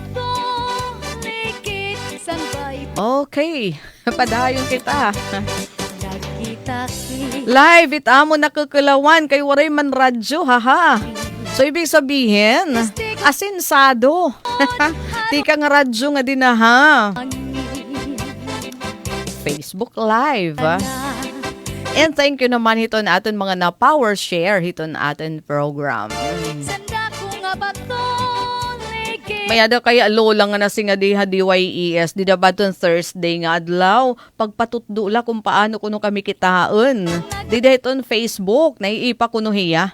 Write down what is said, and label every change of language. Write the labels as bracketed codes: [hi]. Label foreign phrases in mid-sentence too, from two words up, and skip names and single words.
[war] Okay, padayon kita. Live itamo nakakalawan kay waray man radyo, haha. So [tl] ibig sabihin, [war] asinsado. Tika nga radyo nga din ha. Facebook Live. [en] And thank you [war] naman hiton aton mga na [en] power share [war] hiton aton program. May ada kaya lola nga nasi nga diha DYES di dabaton Thursday nga adlaw pagpatutdo la kung paano kuno kami kitaon. Di dahiton Facebook naiipa kuno hiya.